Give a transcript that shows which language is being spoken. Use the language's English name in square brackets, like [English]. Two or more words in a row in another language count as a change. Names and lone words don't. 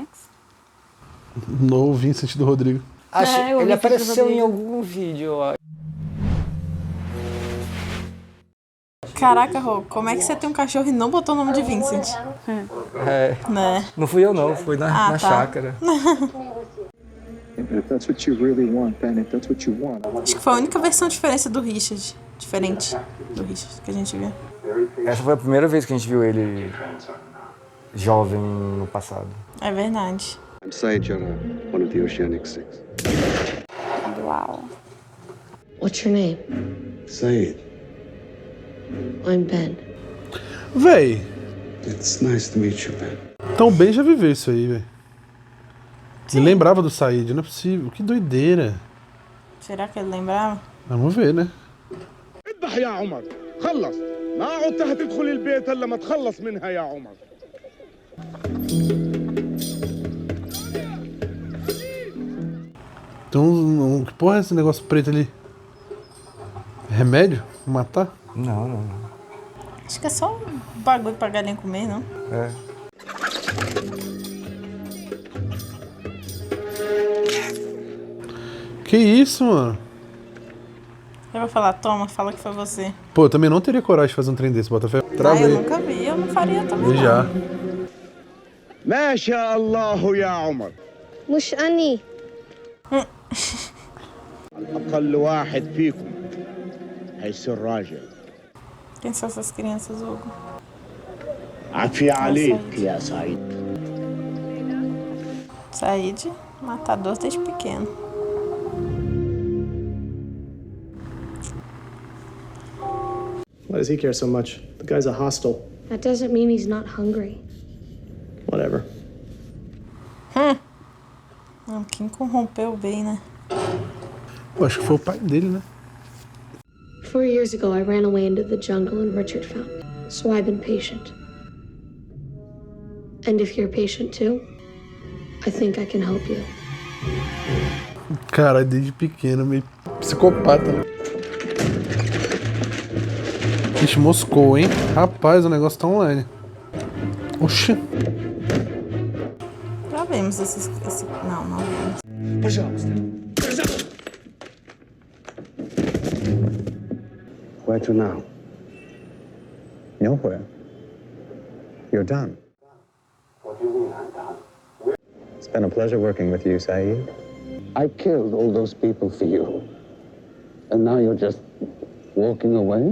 [Portuguese] No Vincent do Rodrigo. eu Ele vi apareceu tudo em isso. algum vídeo, eu acho. Caraca, Rô, como é que você tem um cachorro e não botou o nome de Vincent? Né? Não fui eu não, fui na tá. chácara. [English] If that's what you really want, then if that's what you want, [Portuguese] Acho que foi a única versão diferente do Richard que a gente viu. Essa foi a primeira vez que a gente viu ele jovem no passado. É verdade. [English] I'm Saeed Jarrah, one of the Oceanic Six. [Portuguese] Uau. [English] What's your name? Saeed, I'm Ben. [Portuguese] Véi, [English] it's nice to meet you, Ben. [Portuguese] tão bem já viveu isso aí, velho. Ele lembrava do Said, não é possível. Que doideira. Será que ele lembrava? Vamos ver, né? [Arabic] اذبح يا عمر خلص ما عدت تدخل البيت الا ما تخلص منها يا عمر. [Portuguese] Então, que porra é esse negócio preto ali? Remédio? Matar? Não. Acho que é só um bagulho pra galinha comer, não? É. Que isso, mano? Eu vou falar, toma, fala que foi você. Pô, eu também não teria coragem de fazer um trem desse, Botafé. Ah, eu Travei. nunca vi, eu não faria também. E já. [Arabic] ما شاء الله يا عمر. مش أني. اقل واحد فيكم هيصير راجل. [Portuguese] Quem são essas crianças, Hugo? [Arabic] عافية عليك يا سعيد. [Portuguese] Said, matador desde pequeno. [English] Why does he care so much? The guy's a hostile. That doesn't mean he's not hungry. Whatever. [Portuguese] Quem corrompeu bem, né? Pô, acho que foi o pai dele, né? [English] 4 years ago, I ran away into the jungle and Richard found me. So I've been patient. And if you're patient too, I think I can help you. [Portuguese] Cara, desde pequeno, meio psicopata. Ixi, moscou, hein? Rapaz, o negócio tá online. Oxi. Já vimos esse... Não vimos. [English] Where to now? nowhere. You're done. It's been a pleasure working with you, Saeed. I killed all those people for you. And now you're just walking away?